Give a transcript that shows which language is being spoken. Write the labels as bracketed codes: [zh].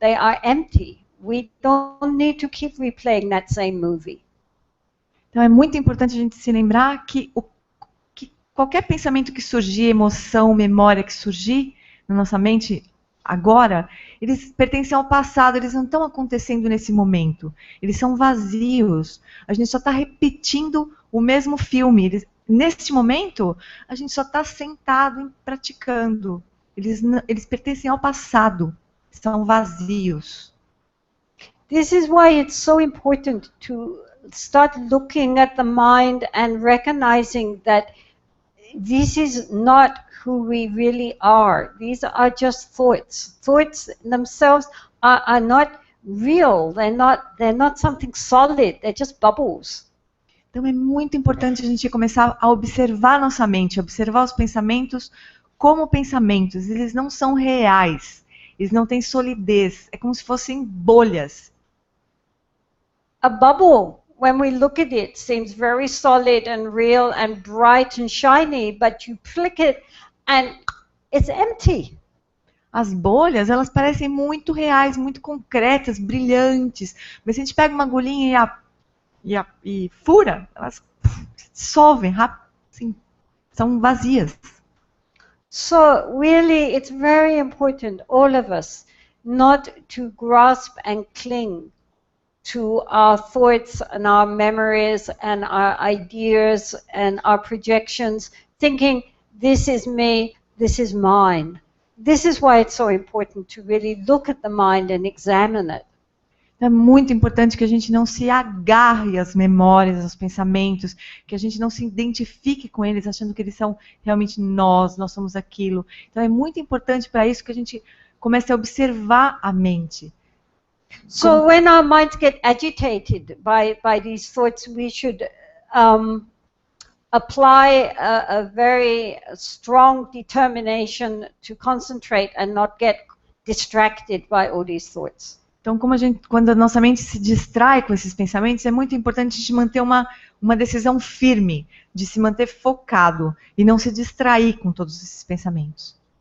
[en] They are empty. We don't need to keep replaying that same movie. [pt] Então é muito importante a gente se lembrar que qualquer pensamento que surgir, emoção, memória que surgir na nossa mente agora, eles pertencem ao passado, eles não estão acontecendo nesse momento. Eles são vazios. A gente só está repetindo o mesmo filme. Neste momento, a gente só está sentado e praticando. Eles pertencem ao passado. São vazios. [en] This is why it's so important to start looking at the mind and recognizing that this is not who we really are. These are just thoughts. Thoughts themselves are not real. They're not something solid. They're just bubbles. [pt] Então é muito importante a gente começar a observar nossa mente, observar os pensamentos como pensamentos. Eles não são reais. Eles não têm solidez. É como se fossem bolhas. [en] A bubble, when we look at it, seems very solid and real and bright and shiny, but you flick it and it's empty. [pt] As bolhas, elas parecem muito reais, muito concretas, brilhantes. Mas se a gente pega uma agulhinha e fura, elas se dissolvem rápido, assim, são vazias. [en] So really, it's very important, all of us, not to grasp and cling to our thoughts and our memories and our ideas and our projections, thinking, this is me, this is mine. This is why it's so important to really look at the mind and examine it. [pt] É muito importante que a gente não se agarre às memórias, aos pensamentos, que a gente não se identifique com eles, achando que eles são realmente nós somos aquilo. Então é muito importante para isso que a gente comece a observar a mente. [en] So when our minds get agitated by these thoughts, we should apply a very strong determination to concentrate and not get distracted by all these thoughts. [pt] Então, quando a nossa mente se distrai com esses pensamentos, é muito importante a gente manter uma decisão firme, de se manter focado e não se distrair com todos esses pensamentos.